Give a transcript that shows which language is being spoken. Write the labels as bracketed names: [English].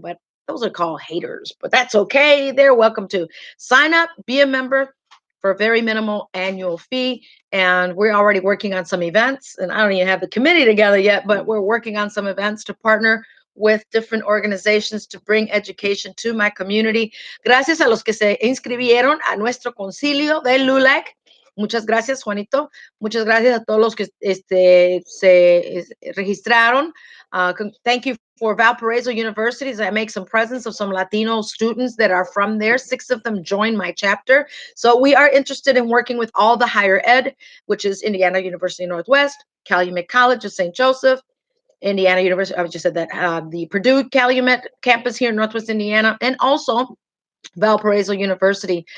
[English] But those are called haters, but that's okay. They're welcome to sign up, be a member for a very minimal annual fee. And we're already working on some events, and I don't even have the committee together yet, but we're working on some events to partner with different organizations to bring education to my community. [Spanish] Gracias a los que se inscribieron a nuestro concilio del LULAC. Muchas gracias, Juanito. Muchas gracias a todos los que se registraron. [English] Thank you for Valparaiso University. I make some presents of some Latino students that are from there. 6 of them joined my chapter. So we are interested in working with all the higher ed, which is Indiana University Northwest, Calumet College of St. Joseph, Indiana University, I just said that, the Purdue Calumet campus here in Northwest Indiana, and also Valparaiso University.